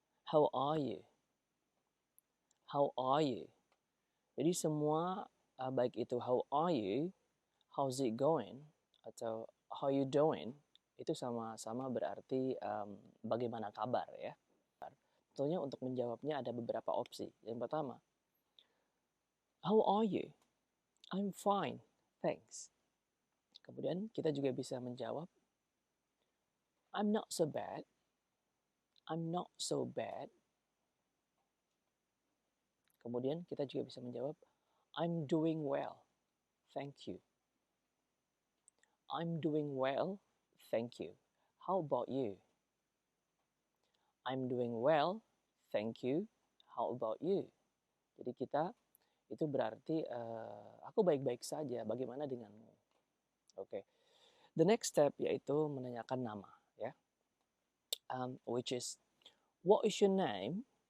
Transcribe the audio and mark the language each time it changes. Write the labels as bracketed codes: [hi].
[en] How are you? How are you? [id] Jadi semua baik itu [en] how are you, how's it going, [id] atau [en] how you doing, [id] itu sama-sama berarti bagaimana kabar ya. Tentunya untuk menjawabnya ada beberapa opsi. Yang pertama, [en] how are you? I'm fine, thanks. [id] Kemudian kita juga bisa menjawab, [en] I'm not so bad. I'm not so bad. [id] Kemudian kita juga bisa menjawab, [en] I'm doing well, thank you. I'm doing well, thank you. How about you? I'm doing well, thank you. How about you? [id] Jadi kita itu berarti aku baik-baik saja. Bagaimana denganmu? Oke. [en] The next step [id] yaitu menanyakan nama ya. [en] Which is what is your name?